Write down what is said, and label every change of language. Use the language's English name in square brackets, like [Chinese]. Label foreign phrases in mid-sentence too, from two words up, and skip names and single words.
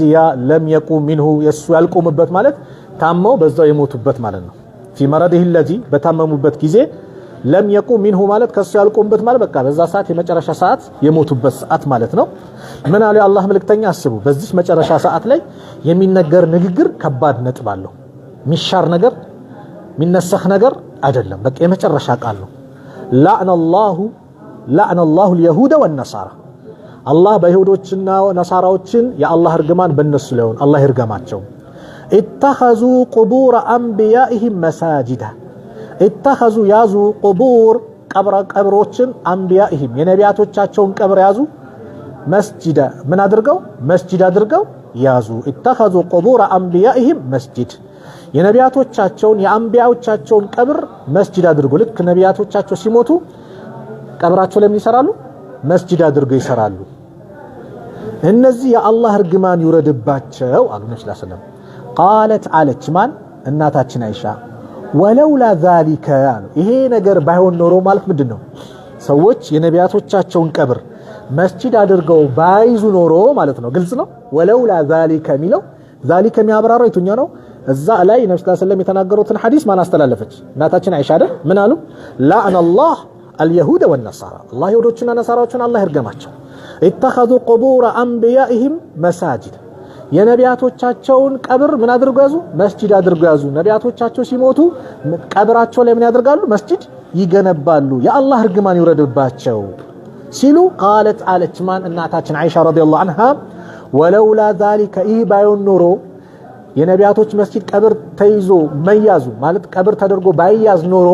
[Amharic] ያ [Arabic] لم يقم منه [Amharic] የሱ ያልቆምበት ማለት ታመው በዛው የሞቱበት ማለት ነው [Arabic] في مرضه الذي [Amharic] በታመሙበት ጊዜ [Arabic] لم يقم منه [Amharic] ማለት ከሱ ያልቆምበት ማለት በቃ በዛ ሰዓት የመጨረሻ ሰዓት የሞቱበት ሰዓት ማለት ነው ምን አለ የአላህ መልእክተኛ አስቡ በዚህ መጨረሻ ሰዓት ላይ የሚነገር ንግግር ከባድ ነጥብ አለው ሚሻር ነገር ሚነሰኽ ነገር አይደለም በቃ የመጨረሻ ቃል ነው [Arabic] لعن الله اليهود والنصارى [Amharic] አላህ በይሁዶችና ነሳራዎችን የአላህ እርግማን በእነሱ ላይ ይሁን አላህ ይርገማቸው [Arabic] اتخذوا قبور انبيائهم مساجدا [Amharic] اتخذوا ያዙ قبور ቀብሮችን አንቢያኢህም የነቢያቶቻቸውን ቀብር ያዙ መስጂድ ምን አድርገው መስጂድ አድርገው ያዙ [Arabic] اتخذوا قبور انبيائهم مسجد [Amharic] የነቢያቶቻቸውን የአንቢያዎቻቸውን ቀብር መስጂድ አድርገው ልክ ነቢያቶቻቸው ሲሞቱ ቀብራቸው ለምን ይሰራሉ መስጂድ አድርገው ይሰራሉ እነዚህ የአላህ እርግማን ይወረድባቸው አሉ ነብዩ [Arabic] صلى الله عليه وسلم قالت علت [Amharic] ማን እናታችን አይሻ [Arabic] ولولا ذلك [Amharic] ይሄ ነገር ባይሆን ኖሮ ማለት ምንድነው ሰዎች የነቢያቶቻቸውን ቀብር መስጂድ አድርገው ባይዙ ኖሮ ማለት ነው ግልጽ ነው [Arabic] ولولا ذلك [Amharic] ሚለው ذلك የሚያብራራው የትኛው ነው እዛ ላይ ነብዩ [Arabic] صلى الله عليه وسلم [Amharic] የተናገሩትን ሐዲስ ማን አስተላለፈች እናታችን አይሻ አይደል ምን አሉ [Arabic] لعن الله اليهود والنصارى [Amharic] الله ይሁዶችና ነሳራዎችን አላህ ይርገማቸው [Arabic] اتخذوا قبور انبيائهم مساجد [Amharic] የነቢያቶቻቸውን ቀብር ምን አድርገው ያዙ መስጂድ አድርገው ያዙ ነቢያቶቻቸው ሲሞቱ ቀብራቸው ላይ ምን ያደርጋሉ መስጂድ ይገነባሉ የአላህ እርግማን ይወረድባቸው ሲሉ [Arabic] قالت علت [Amharic] ማን እናታችን አይሻ [Arabic] رضي الله عنها ولولا ذلك [Amharic] ይህ ባይሆን ኖሮ የነቢያቶች መስጂድ ቀብር ተይዞ መያዙ ማለት ቀብር ተደርጎ ባይያዝ ኖሮ